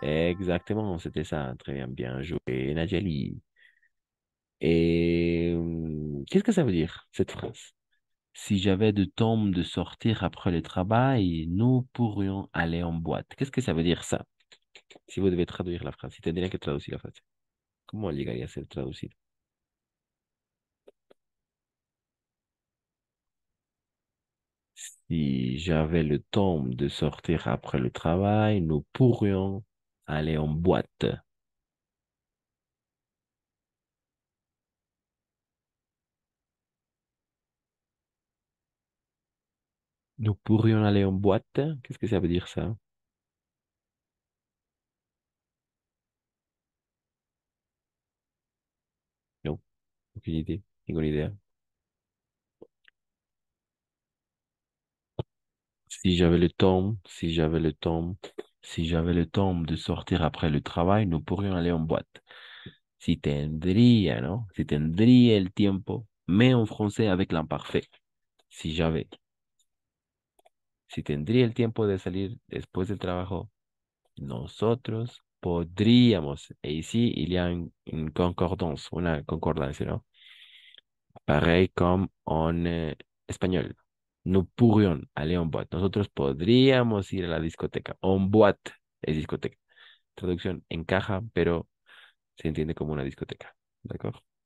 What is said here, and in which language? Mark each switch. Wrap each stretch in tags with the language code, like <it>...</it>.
<fr>Exactement, c'était ça. Très bien, bien joué, Najeli. Et qu'est-ce que ça veut dire, cette phrase? Si j'avais de temps de sortir après le travail, nous pourrions aller en boîte. Qu'est-ce que ça veut dire ça? Si vous devez traduire la phrase,</fr> <es>si tendría que traducir la frase, ¿cómo llegaría a ser traducido?</es> <fr>Si j'avais le temps de sortir après le travail, nous pourrions aller en boîte. Nous pourrions aller en boîte. Qu'est-ce que ça veut dire ça? Non, aucune idée. Aucune idée. Si j'avais le temps, si j'avais le temps, si j'avais le temps de sortir après le travail, nous pourrions aller en boîte.</fr> <es>Si tendría, ¿no? Si tendría el tiempo,</es> <fr>mais en français avec l'imparfait. Si j'avais.</fr> <es>Si tendría el tiempo de salir después del trabajo, nosotros podríamos.</es> <fr>Et ici, il y a une concordance,</fr> <es>una concordancia, ¿no?</es> <fr>Pareil comme en espagnol. Nous pourrions aller en boîte.</fr> <es>Nosotros podríamos ir a la discoteca. En boîte es discoteca. Traducción encaja, pero se entiende como una discoteca. ¿D'accord?</es>